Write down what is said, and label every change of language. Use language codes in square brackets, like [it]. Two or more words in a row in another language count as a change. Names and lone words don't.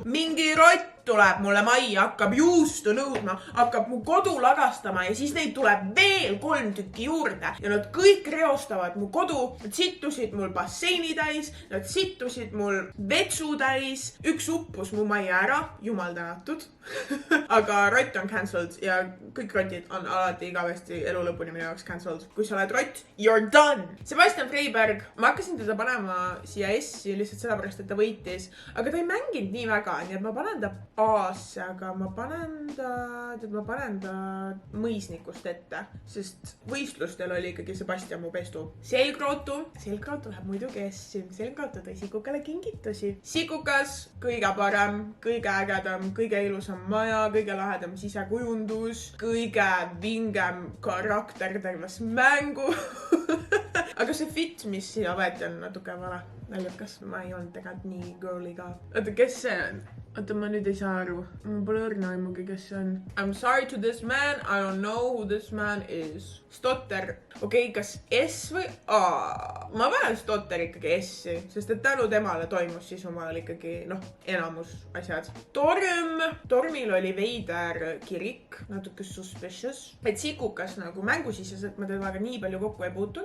[et] Mingi rott tuleb mulle majja, hakkab juustu nõudma, hakkab mu kodu lagastama ja siis neid tuleb veel 3 tükki juurde ja nad kõik reostavad mu kodu. Nad sittusid mul basseini täis, nad sittusid mul vetsu täis, üks uppus mu majja ära, jumal tänatud. Aga rott on cancelled ja kõik rotid on alati igavesti elu lõpuni minu jaoks cancelled. Kui sa oled rott, [en] you're done! [et] Sebastian Freiberg, ma hakkasin teda panema siia S-i lihtsalt sellepärast, et ta võitis, aga ta ei mänginud nii väga, nii et ma panen ta A-sse, aga ma panen ta mõisnikust ette, sest võistlustel oli ikkagi Sebastian mu pestu. Selgrootu läheb muidugi S-i. Selgrootu tõi Sikukale kingitusi. Sikukas, kõige parem, kõige ägedam, kõige ilusam maja, kõige lahedam sisekujundus, kõige vingem karakter terves mängu. Aga see fit, mis siia võeti, on natuke vale. Naljakas, ma ei olnud tegelikult nii girly ka. Oota, kes see on? Oota, ma nüüd ei saa aru. Ma pole õrna aimugi, kes see on. [en] I'm sorry to this man, I don't know who this man is. [et] Stotter. Okei, kas S või A? Ma panen Stotter ikkagi S-i, sest et tänu temale toimus siis omal ikkagi, enamus asjad. Tormil oli veider kirik, natuke suspicious. Et Sikukas nagu mängusiseselt ma temaga nii palju kokku ei puutunud.